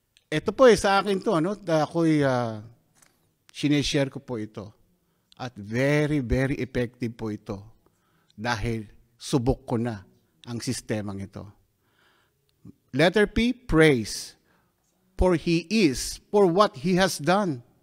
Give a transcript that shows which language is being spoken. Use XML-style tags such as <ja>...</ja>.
<tl>Ito po sa akin to, ako'y sineshare ko po ito. At</tl> <en>very, very effective</en> <tl>po ito. Dahil subok ko na ang sistemang ito.</tl> <en>Letter P, praise. For He is, for what He has done.</en>